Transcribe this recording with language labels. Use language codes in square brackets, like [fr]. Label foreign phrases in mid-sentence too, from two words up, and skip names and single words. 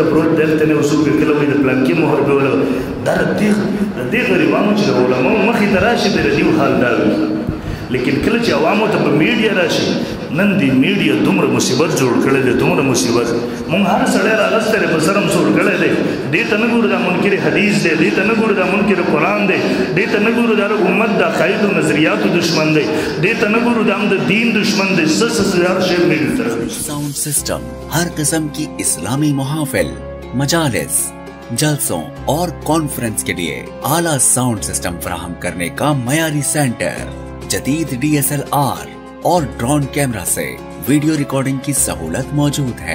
[ps] پروت دی هلته نه وصول کړي کله وایي د پلانکي مهر به ولګ دا د دې غریبانو چې د علماو مخې ته راشي د دې حال دا وي لیکن کله چې عوامو ته په میډیا راشي نن دې میډیا دومره مصیبت جوړ کړی دی دومره مصیبت مونږ هر سړی راغستی دی په سرم سور کړی دی دې ته نه ګورو دا منکر حدیث دی دې ته نه ګورو دا منکر قرآن دی دې ته نه ګورو دا امت د عقایدو نظریاتو دشمن دی دې ته نه ګورو دا هم د دین دشمن دی هر شی میډیا طرف [en] sound system [ur] ہر قسم کی اسلامی محافل مجالس جلسوں اور کانفرنس کے لیے اعلیٰ [en] sound system [ur] فراہم کرنے کا معیاری سینٹر جدید DSLR اور [en] drone camera [ur] से [en] video recording [ur] کی سہولت موجود ہے.